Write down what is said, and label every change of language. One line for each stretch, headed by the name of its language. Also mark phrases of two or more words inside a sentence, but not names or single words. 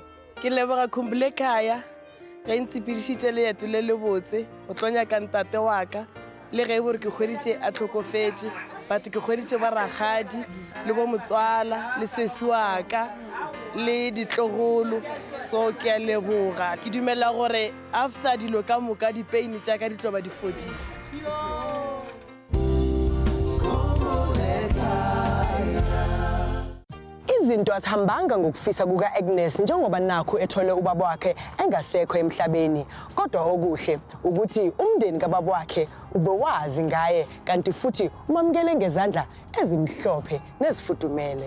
Northern Sotho: ke leboga Khumbul'ekhaya ka ntshepedišitše leeto le le botse go tlo nyaka ntate wa ka le ge bore ke hweditše a tlhokofetše batho ke hweditše ba ragadi le bo motswala le sesi wa ka le ditlogolo so ke a leboga ke dumela gore after dilo ka moka dipeini tša ka di tlo ba di fodile
Zulu: Izinto azihambanga ngokufisa kuka-Agnes njengoba nakho ethole ubaba wakhe engasekho emhlabeni. Kodwa okuhle ukuthi umndeni kababa wakhe ubewazi ngaye kanti futhi umamukele ngezandla ezimhlophe nezifudumele.